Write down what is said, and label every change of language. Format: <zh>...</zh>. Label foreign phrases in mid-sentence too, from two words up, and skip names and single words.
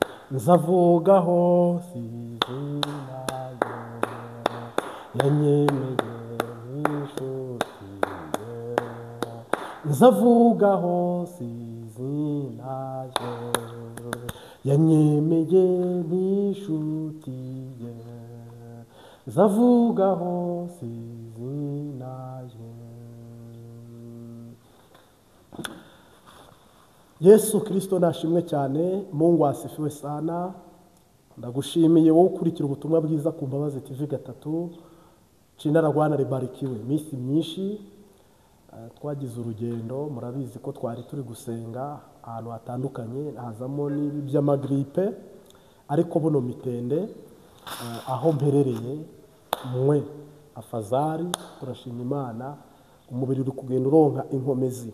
<rn>nzavuga hose izina yanyemeye nk'inshuti ye, nzavuga hose izina yanyemeye nk'inshuti ye, nzavuga hose izina ye. Yesu Kristo nashimwe cyane.</rn> <sw>Mungu asifiwe sana.</sw> <rn>Ndagushimiye wowe ukurikira ubutumwa bwiza ku Mbabazi TV gatatu.</rn> <sw>Jina la Bwana libarikiwe.</sw> <rn>Iminsi myinshi twagize urugendo, murabizi ko twari turi gusenga ahantu hatandukanye, hazamo n'ibi by'amagripe, ariko buno mitende aho mperereye mwe afazari, turashima Imana, umubiri uri kugenda uronka inkomezi.</rn>